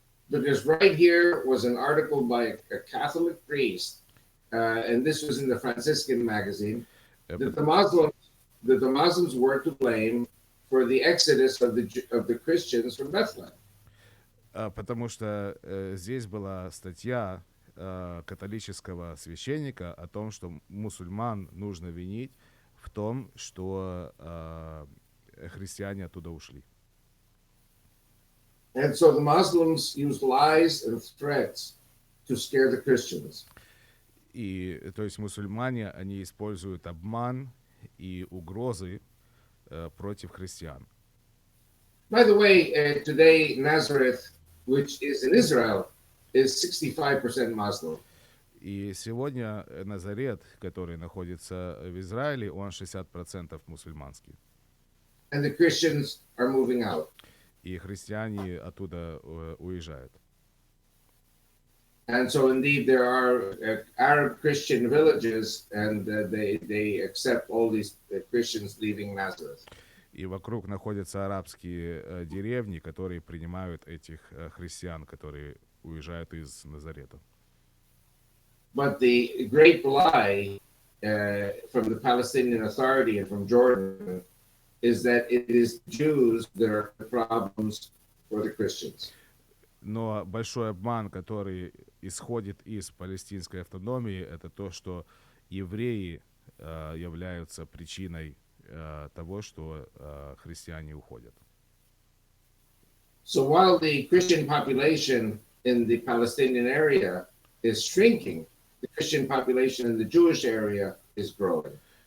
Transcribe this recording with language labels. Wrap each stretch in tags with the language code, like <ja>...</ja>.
<en>Because right here was an article by a Catholic priest, and this was in the Franciscan magazine, that the Muslims were to blame for the exodus of the Christians from Bethlehem.</en> <ru>Потому что здесь была статья католического священника о том, что мусульман нужно винить в том, что христиане оттуда ушли.</ru> <en>And so the Muslims used lies and threats to scare the Christians.</en> <ru>И то есть мусульмане, они используют обман и угрозы против христиан.</ru> <en>By the way, today Nazareth, which is in Israel, is 65% Muslim.</en> <ru>И сегодня Назарет, который находится в Израиле, он 60% мусульманский.</ru> <en>And the Christians are moving out.</en> <ru>И христиане оттуда уезжают.</ru> <en>And so indeed there are Arab Christian villages, and they accept all these Christians leaving Nazareth.</en> <ru>И вокруг находятся арабские деревни, которые принимают этих христиан, которые уезжают из Назарета.</ru> <en>But the great lie from the Palestinian Authority and from Jordan is that it is Jews that are the problems for the Christians.</en> <ru>Но большой обман, который исходит из палестинской автономии, это то, что евреи являются причиной того, что христиане уходят.</ru> <en>So while the Christian population in the Palestinian area is shrinking, the Christian population in the Jewish area is growing.</en>